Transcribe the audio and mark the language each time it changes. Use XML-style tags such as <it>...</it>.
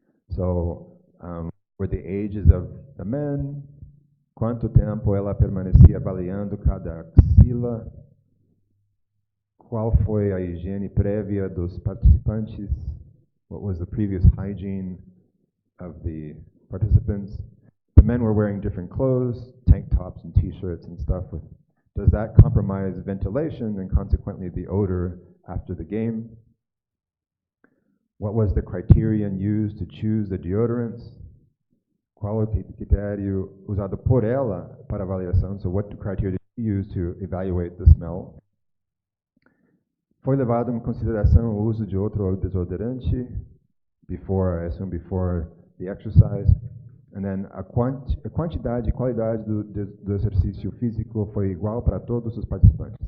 <en>So, were the ages of the men,</en> <pt>quanto tempo ela permanecia avaliando cada axila, qual foi a higiene prévia dos participantes,</pt> <en>what was the previous hygiene of the participants. The men were wearing different clothes, tank tops and t-shirts and stuff. Does that compromise ventilation and consequently the odor after the game? What was the criterion used to choose the deodorants?</en> <pt>Qual o critério usado por ela para avaliação?</pt> <en>So what criteria did you use to evaluate the smell?</en> <pt>Foi levado em consideração o uso de outro desodorante</pt> <en>before the exercise? And then</en> <pt>a quantidade e qualidade do exercício físico foi igual para todos os participantes?</pt>